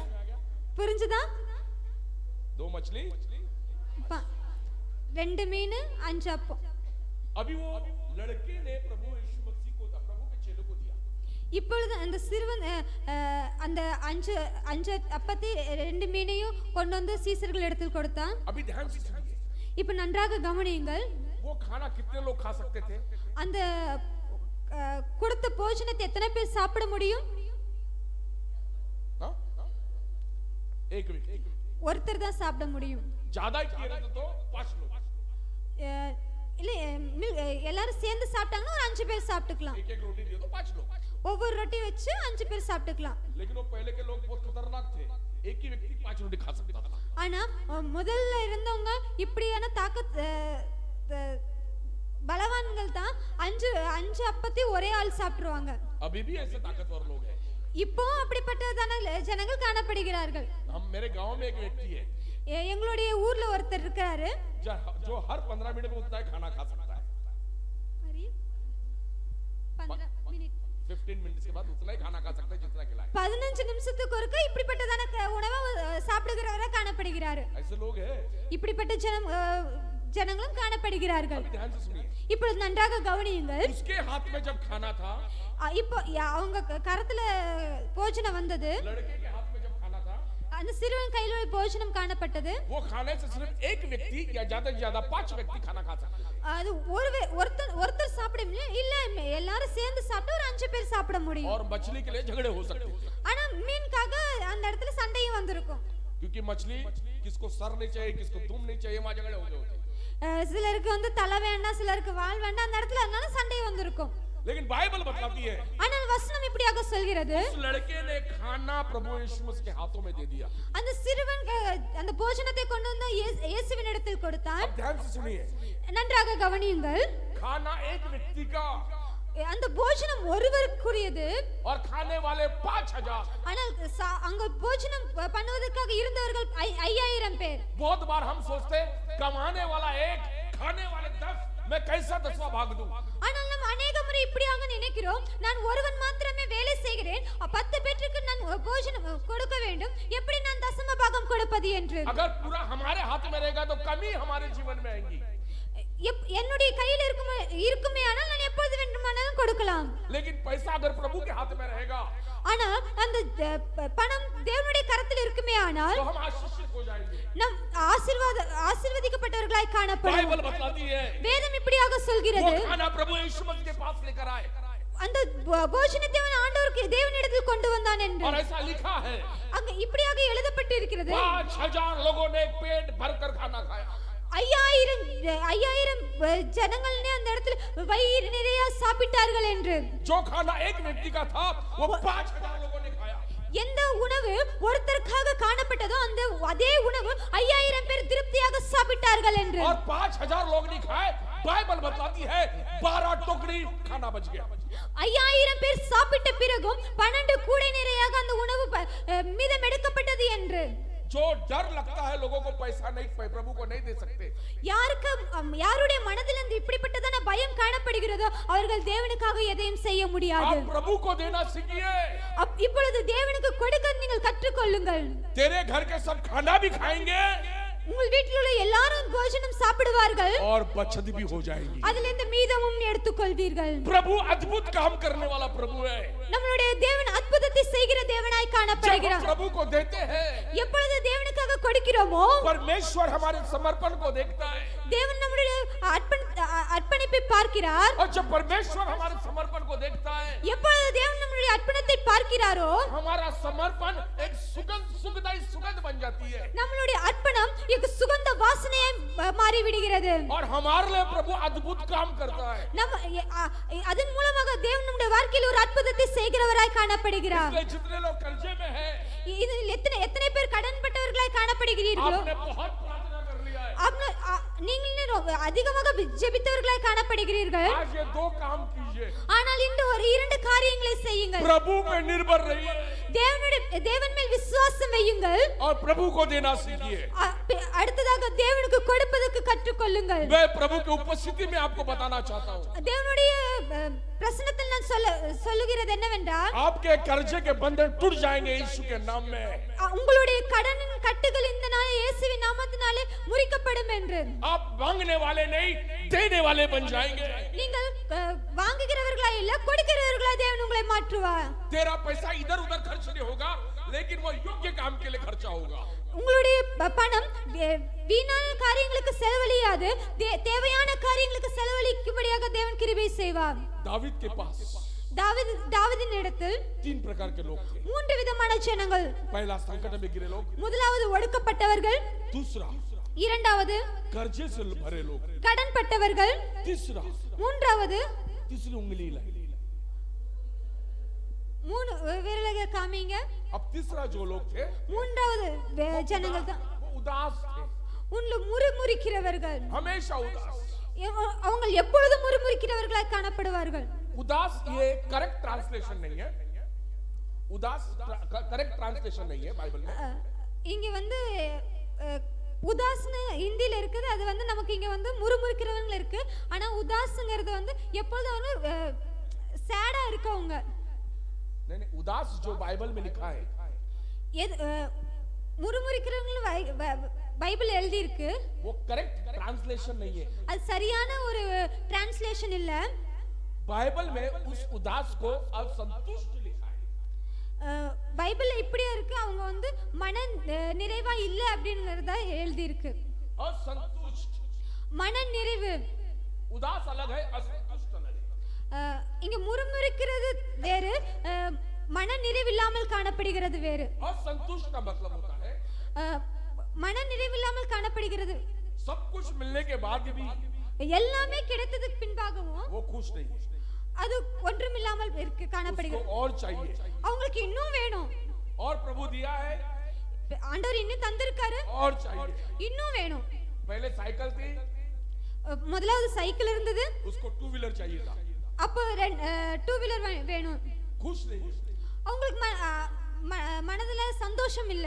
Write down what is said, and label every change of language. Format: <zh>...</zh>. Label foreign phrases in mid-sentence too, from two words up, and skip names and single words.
<ta>புரிஞ்சுதா.</ta> <hi>2 मछली</hi> <ta>2 மீன் 5 அப்பம்.</ta> <hi>अभी वो लड़के ने प्रभु यीशु मसीह को प्रभु के चेलों को दिया.</hi> <ta>இப்பொழுது அந்த சிறுவன் அந்த 5 அப்பத்தை 2 மீனையும் கொண்டு வந்து சீசர்கள் இடத்தில் கொடுத்தான்.</ta> <hi>अभी ध्यान से सुनिए,</hi> <ta>இப்போ நன்றாக கவனியுங்கள்.</ta> <hi>वो खाना कितने लोग खा सकते थे.</hi> <ta>அந்த கொடுத்த போஜனத்தை எத்தனை பேர் சாப்பிட முடியும்.</ta> <hi>एक व्यक्ति,</hi> <ta>ஒருத்தர் தான் சாப்பிட முடியும்.</ta> <hi>ज्यादा किए रहते तो 5 लोग,</hi> <ta>இல்ல எல்லாரும் சேர்ந்து சாப்பிட்டாங்கன்னா ஒரு 5 பேர் சாப்பிட்டுக்கலாம்.</ta> <hi>एक रोटी दिए तो 5 लोग.</hi> <ta>ஒவ்வொரு ரொட்டி வச்சு 5 பேர் சாப்பிட்டுக்கலாம்.</ta> <hi>लेकिन वो पहले के लोग बहुत खतरनाक थे, एक ही व्यक्ति 5 रोटी खा सकता था.</hi> <ta>ஆனா முதல்ல இருந்தவங்க இப்படியான பலவான்கள் தான் 5 அப்பத்தை ஒரே ஆள் சாப்பிடுவாங்க.</ta> <hi>अभी भी ऐसे ताकतवर लोग हैं.</hi> <ta>இப்போ அப்படிப்பட்டதான ஜனங்கள் காணப்படுகிறார்கள்.</ta> <hi>हम मेरे गांव में एक व्यक्ति है</hi> <ta>எங்களுடைய ஊர்ல ஒருத்தர் இருக்காரு,</ta> <hi>जो हर 15 मिनट में उतना खाना खा सकता है. 15 मिनिट 15 मिनट के बाद उतना ही खाना खा सकते हैं जितना खिलाए</hi> <ta>15 நிமிஷத்துக்கு ஒருக்க இப்படிப்பட்டதான உணவை சாப்பிடுகிறவராக காணப்படுகிறார்.</ta> <hi>ऐसे लोग हैं</hi> <ta>இப்படிப்பட்ட ஜனங்களும் காணப்படுகிறார்கள்.</ta> <hi>ध्यान से सुनिए</hi> <ta>இப்பொழுது நன்றாக கவனியுங்கள்.</ta> <hi>उसके हाथ में जब खाना था</hi> <ta>இப்போ அவங்க கரத்துல போஜனம் வந்தது.</ta> <hi>लड़के के हाथ में जब खाना था</hi> <ta>அந்த சிறுவன் கையில ஒரு போஜனம் காணப்பட்டது.</ta> <hi>वो खाने से सिर्फ एक व्यक्ति या ज्यादा से ज्यादा 5 व्यक्ति खाना खा सकते हैं</hi> <ta>அது ஒருத்தர் சாப்பிட முடியும் இல்ல எல்லாரும் சேர்ந்து சாப்பிட்டு ஒரு 5 பேர் சாப்பிட முடியும்.</ta> <hi>और मछली के लिए झगड़े हो सकते हैं</hi> <ta>ஆனா மீனுக்காக அந்த இடத்துல சண்டையும் வந்திருக்கும்.</ta> <hi>क्योंकि मछली किसको सर नहीं चाहिए किसको दुम नहीं चाहिए वहां झगड़े हो गए होते</hi> <ta>சிலருக்கு வந்து தலை வேண்டாம் சிலருக்கு வால் வேண்டாம் அந்த இடத்துல அதனால சண்டை வந்திருக்கும்.</ta> <hi>लेकिन बाइबल बताती है</hi> <ta>ஆனால் வசனம் இப்படியாக சொல்கிறது</ta> <hi>उस लड़के ने खाना प्रभु यीशु मसीह के हाथों में दे दिया</hi> <ta>அந்த சிறுவன் அந்த போஜனத்தை கொண்டு வந்து இயேசுவின் இடத்தில் கொடுத்தான்.</ta> <hi>अब ध्यान से सुनिए</hi> <ta>நன்றாக கவனியுங்கள்.</ta> <hi>खाना एक व्यक्ति का</hi> <ta>அந்த போஜனம் ஒருவருக்குரியது</ta> <hi>और खाने वाले 5000</hi> <ta>ஆனால் அங்க போஜனம் பண்ணுவதற்காக இருந்தவர்கள் 5000 பேர்.</ta> <hi>बहुत बार हम सोचते कमाने वाला एक खाने वाले 10 मैं कैसा 10वां भाग दूं</hi> <ta>ஆனால் நாம் अनेक முறை இப்படியாக நினைக்கிறோம் நான் ஒருவன் மாத்திரமே வேலை செய்கிறேன் 10 பேருக்கு நான் போஜனம் கொடுக்க வேண்டும் எப்படி நான் தசம பாகம் கொடுப்பது என்று.</ta> <hi>अगर पूरा हमारे हाथ में रहेगा तो कमी हमारे जीवन में आएगी</hi> <ta>என்னுடைய கையில் இருக்குமே ஆனால் நான் எப்பொழுது வேண்டுமானாலும் கொடுக்கலாம்.</ta> <hi>लेकिन पैसा अगर प्रभु के हाथ में रहेगा</hi> <ta>ஆனால் அந்த பணம் தேவனுடைய கரத்தில் இருக்குமே ஆனால்</ta> <hi>तो हम आशीषित हो जाएंगे</hi> <ta>நாம் ஆசீர்வதிக்கப்பட்டவர்களாய் காணப்படுவோம்.</ta> <hi>बाइबल बताती है</hi> <ta>வேதம் இப்படியாக சொல்கிறது</ta> <hi>वो खाना प्रभु यीशु मसीह के पास लेकर आए</hi> <ta>அந்த போஜனத்தை ஆண்டவருக்கு தேவனிடத்தில் கொண்டு வந்தான் என்று.</ta> <hi>और ऐसा लिखा है</hi> <ta>அங்க இப்படியாக எழுதப்பட்டு இருக்கிறது</ta> <hi>5000 लोगों ने पेट भरकर खाना खाया</hi> <ta>5000 ஜனங்களே அந்த இடத்துல வயிறு நிறைய சாப்பிட்டார்கள் என்று.</ta> <hi>जो खाना एक व्यक्ति का था वो 5000 लोगों ने खाया</hi> <ta>எந்த உணவு ஒருத்தருக்காக காணப்பட்டதோ அந்த அதே உணவு 5000 பேர் திருப்தியாக சாப்பிட்டார்கள் என்று.</ta> <hi>और 5000 लोग नहीं खाए बाइबल बताती है 12 टोकरी खाना बच गया</hi> <ta>5000 பேர் சாப்பிட்ட பிறகும் 12 கூடை நிறையாக அந்த உணவு மீதம் எடுக்கப்பட்டது என்று.</ta> <hi>जो डर लगता है लोगों को पैसा नहीं प्रभु को नहीं दे सकते</hi> <ta>யாருடைய மனதில் இந்த இப்படிப்பட்டதான பயம் காணப்படுகிறதோ அவர்கள் தேவனுக்காக எதையும் செய்ய முடியாது.</ta> <hi>आप प्रभु को देना सीखिए</hi> <ta>இப்பொழுது தேவனுக்கு கொடுக்க நீங்கள் கற்றுக்கொள்ளுங்கள்.</ta> <hi>तेरे घर के सब खाना भी खाएंगे</hi> <ta>உங்கள் வீட்டில் உள்ள எல்லாரும் போஜனம் சாப்பிடுவார்கள்</ta> <hi>और बचत भी हो जाएगी</hi> <ta>அதிலிருந்து மீதமும் எடுத்துக்கொள்வீர்கள்.</ta> <hi>प्रभु अद्भुत काम करने वाला प्रभु है</hi> <ta>நம்மளுடைய தேவன் அற்புதத்தை செய்கிற தேவனாய் காணப்படுகிறார்.</ta> <hi>प्रभु को देते हैं</hi> <ta>எப்பொழுது தேவனுக்காக கொடுக்கிறோமோ</ta> <hi>परमेश्वर हमारे समर्पण को देखता है</hi> <ta>தேவன் நம்முடைய அர்ப்பணிப்பை பார்க்கிறார்.</ta> <hi>और जब परमेश्वर हमारे समर्पण को देखता है</hi> <ta>எப்பொழுது தேவன் நம்முடைய அர்ப்பணத்தை பார்க்கிறாரோ</ta> <hi>हमारा समर्पण एक सुगंधदायी सुगंध बन जाती है</hi> <ta>நம்மளுடைய அர்ப்பணம் एक சுகந்த வாசனையை மாறி விடுகிறது.</ta> <hi>और हमारे लिए प्रभु अद्भुत काम करता है</hi> <ta>அதன் மூலமாக தேவன் நம்முடைய வாழ்க்கையில் ஒரு அற்புதத்தை செய்கிறவராய் காணப்படுகிறார்.</ta> <hi>इसलिए जितने लोग कर्जे में हैं</hi> <ta>இதில் எத்தனை பேர் கடன்பட்டவர்களாய் காணப்படுகிறீர்களோ</ta> <hi>आपने बहुत प्रार्थना कर लिया है</hi> <ta>நீங்கள் அதிகமாக ஜெபித்தவர்களாய் காணப்படுகிறீர்கள்.</ta> <hi>आज ये 2 काम कीजिए</hi> <ta>ஆனால் இந்த ஒரு 2 காரியங்களை செய்யுங்கள்.</ta> <hi>प्रभु में निर्भर रहिए</hi> <ta>தேவன் மேல் விசுவாசம் வையுங்கள்</ta> <hi>और प्रभु को देना सीखिए</hi> <ta>அடுத்ததாக தேவனுக்கு கொடுப்பதற்கு கற்றுக்கொள்ளுங்கள்.</ta> <hi>मैं प्रभु की उपस्थिति में आपको बताना चाहता हूँ</hi> <ta>தேவனுடைய பிரசன்னத்தில் நான் சொல்லுகிறது என்னவென்றால்</ta> <hi>आपके कर्जे के बंधन टूट जाएंगे यीशु के नाम में</hi> <ta>உங்களுடைய கடனின் கட்டுகள் இந்த நாள் இயேசுவின் நாமத்தினாலே முறிக்கப்படும் என்று.</ta> <hi>आप मांगने वाले नहीं देने वाले बन जाएंगे</hi> <ta>நீங்கள் வாங்குகிறவர்களா இல்ல கொடுக்கிறவர்களா தேவன் உங்களை மாற்றுவார்.</ta> <hi>तेरा पैसा इधर उधर खर्च नहीं होगा लेकिन वो योग्य काम के लिए खर्चा होगा</hi> <ta>உங்களுடைய பணம் வீணான காரியங்களுக்கு செலவழியாது தேவையான காரியங்களுக்கு செலவழிக்கும்படியாக தேவன் கிருபை செய்வார்.</ta> <hi>दावीद के पास</hi> <ta>தாவீதின் இடத்தில்</ta> <hi>3 प्रकार के लोग थे</hi> <ta>3 விதமான ஜனங்கள்.</ta> <hi>पहला संकट में गिरे लोग</hi> <ta>முதலாவது ஒடுக்கப்பட்டவர்கள்,</ta> <hi>दूसरा</hi> <ta>இரண்டாவது</ta> <hi>कर्जे से भरे लोग</hi> <ta>கடன்பட்டவர்கள்,</ta> <hi>तीसरा</hi> <ta>மூன்றாவது</ta> <hi>तीसरी उंगली लाई</hi> <ta>3 விரலக காமிங்க.</ta> <hi>अब तीसरा जो लोग थे</hi> <ta>மூன்றாவது ஜனங்கள் தான்</ta> <hi>वो उदास थे</hi> <ta>உன்ல முறுமுறுக்கிறவர்கள்.</ta> <hi>हमेशा उदास</hi> <ta>அவங்க எப்பொழுதும் முறுமுறுக்கிறவர்களாய் காணப்படுவார்கள்.</ta> <hi>उदास ये</hi> <en>correct translation</en> <hi>नहीं है उदास</hi> <en>correct translation</en> <hi>नहीं है बाइबल में</hi> <ta>இங்க வந்து உதாஸ்னு ஹிந்தில இருக்குது அது வந்து நமக்கு இங்க வந்து முறுமுறுக்கிறவங்க இருக்கு. ஆனா உதாஸ்ங்கிறது வந்து எப்பொழுதும் வந்து சேடா இருக்கவங்க</ta> <hi>नहीं उदास जो बाइबल में लिखा है</hi> <ta>எது முறுமுறுக்கிறவங்களும் பைபிள் எழுதி இருக்கு.</ta> <hi>वो</hi> <en>correct translation</en> <hi>नहीं है.</hi> <ta>அது சரியான ஒரு டிரான்ஸ்லேஷன் இல்ல.</ta> <hi>बाइबल में उस उदास को असंतुष्ट लिखा है.</hi> <ta>பைபிள்ல இப்படியே இருக்கு, அவங்க வந்து மன நிறைவா இல்ல அப்படிங்கறத எழுதி இருக்கு.</ta> <hi>असंतुष्ट</hi> <ta>மன நிறைவு.</ta> <hi>उदास अलग है, असंतुष्ट अलग है.</hi> <ta>இங்க முறுமுறுக்கிறது வேறு, மன நிறைவு இல்லாமல் காணப்படுகிறது வேறு.</ta> <hi>असंतुष्ट का मतलब होता है</hi> <ta>மன நிறைவு இல்லாமல் காணப்படுகிறது.</ta> <hi>सब कुछ मिलने के बाद भी</hi> <ta>எல்லாமே கிடைத்ததுக்கு பின்பாகவும்</ta> <hi>वो खुश नहीं है.</hi> <ta>அது ஒன்றுமில்லாமல் இருக்கு காணப்படுகிறது.</ta> <hi>उसको और चाहिए.</hi> <ta>அவங்களுக்கு இன்னும் வேணும்.</ta> <hi>और प्रभु दिया है,</hi> <ta>ஆண்டவர் இன்னும் தந்திருக்காரு,</ta> <hi>और चाहिए.</hi> <ta>இன்னும் வேணும்.</ta> <hi>पहले साइकिल थी,</hi> <ta>முதலாவது சைக்கிள் இருந்தது,</ta> <hi>उसको</hi> <en>two wheeler</en> <hi>चाहिए था.</hi> <ta>அப்போ</ta> <en>two wheeler</en> <ta>வேணும்.</ta> <hi>खुश नहीं है.</hi> <ta>அவங்களுக்கு மனதுல சந்தோஷம் இல்லை.</ta>